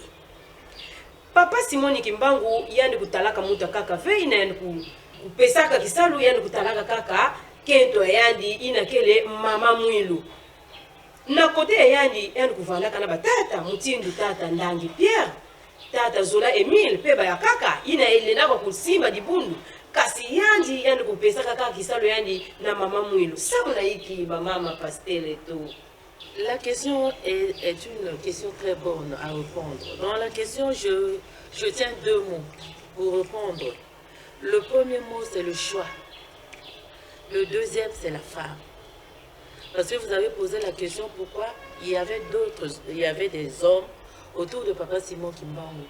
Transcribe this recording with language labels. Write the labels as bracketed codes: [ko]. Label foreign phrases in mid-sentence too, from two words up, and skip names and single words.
[kg] Papa Simoni Kimbangu yani kutalaka muta kaka ve ina yani kupesaka kisalu yani kutalaka kaka kento yandi ina kele mama mwilu na kote yandi yani kuvalaka na batata mutindu tata Ndangi Pierre tata Zola Emile peba ya kaka ina elena kwa kusimba dibundu kasi yandi yani kupesa kaka kisalo yandi na mama mwilu samuna iki ba mama pastel [fr] et tout. La question est une question très bonne à répondre. Dans la question, je tiens deux mots pour répondre. Le premier mot, c'est le choix. Le deuxième, c'est la femme. Parce que vous avez posé la question pourquoi il y avait des hommes autour de Papa Simon Kimbangu.